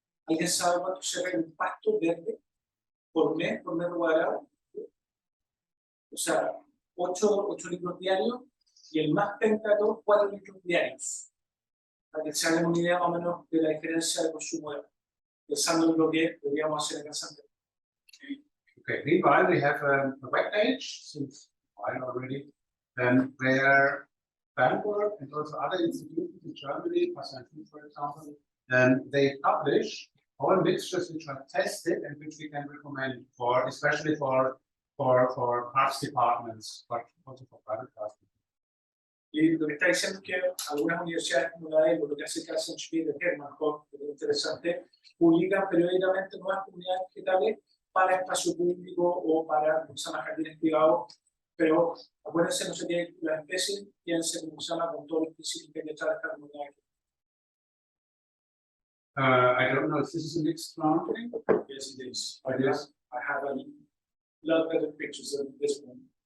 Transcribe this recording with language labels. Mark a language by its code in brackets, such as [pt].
[es] ¿Alguien sabe cuánto sería el pasto verde por mes por metro cuadrado? O sea, 8 litros diarios y el más penca de todos 4 litros diarios. Para que se hagan una idea más o menos de la diferencia de consumo de agua, pensando en lo que deberíamos hacer en Santa. [en] Okay, meanwhile we have a web page since a while already. Where Bamberg and also other institutions in Germany, for example, they publish all mixtures which are tested and which we can recommend for, especially for parks departments, but also for private parks. [es] Y lo que está diciendo es que algunas universidades como la de lo que hace Carson Schmidt de Hermannhof, que es interesante, publican periódicamente nuevas comunidades vegetales para espacio público o para jardines privados. Pero acuérdense, no sé qué, las especies tienen que ser como se llama con todos los principios que hay que echar a esta comunidad. [en] I don't know if this is a mixed planting. Yes, it is. I have a lot better pictures than this one.